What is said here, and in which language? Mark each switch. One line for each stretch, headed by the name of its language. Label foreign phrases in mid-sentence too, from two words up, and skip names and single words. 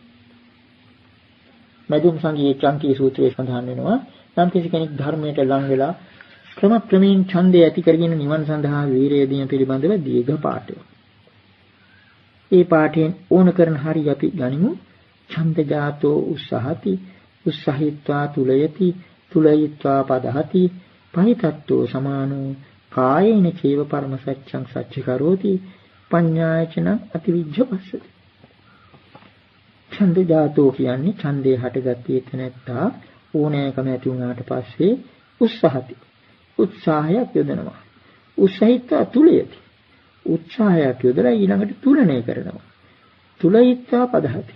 Sinhala: මදුම් සංගයේ චංකී සූත්‍රයේ සඳහන් වෙනවා නම් කිසි කෙනෙක් ධර්මයට ලං වෙලා ක්‍රමයෙන් ඡන්දය ඇති කරගෙන නිවන් සඳහා වීරිය දීම පිළිබඳව දීර්ඝ පාඨයක්. ඒ පාඨයෙන් ඕන කරන හරිය අපි ගනිමු.
Pali: ඡන්ද ජාතෝ උස්සහති උස්සහිත්වා තුලයති තුලයිත්වා පදහති පහිතත්වෝ සමානෝ කායේන චේව පරම සත්‍යං සච්ච කරෝති පඤ්ඤායචන අතිවිජ්ජපස්සති. ඡන්ද ජාතෝ
Sinhala: කියන්නේ ඡන්දේ හටගත්තේ නැත්තා ඕනෑකම ඇති වුණාට පස්සේ උස්සහති උත්සාහයක් යොදනවා.
Pali: උස්සහිත්වා තුලයති
Sinhala: උත්සාහයක් යොදලා ඊළඟට තුලණය කරනවා.
Pali: තුලයිත්වා පදහති.